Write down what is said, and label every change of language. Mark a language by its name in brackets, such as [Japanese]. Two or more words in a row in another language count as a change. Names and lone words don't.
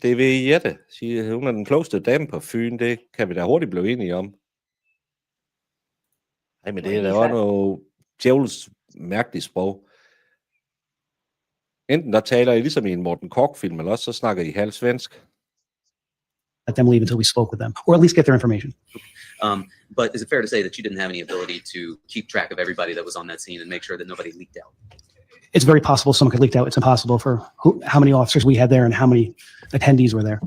[Danish] Det er ved Jette, siger hun er den klogeste dame på Fyn. Det kan vi da hurtigt blive enige om. Ej, men [English] What [Danish] det er [English] he [Danish] da også [English] said. [Danish] noget djævels mærkeligt sprog. Enten der taler I ligesom i en Morten Korch-film, eller også så snakker I halv svensk. [English] Let them leave until we spoke with them, or at least get their information. But is it fair to say that you didn't have any ability to keep track of everybody that was on that scene and make sure that nobody leaked out? It's very possible someone could leak out. It's impossible for how many officers we had there and how many attendees were there.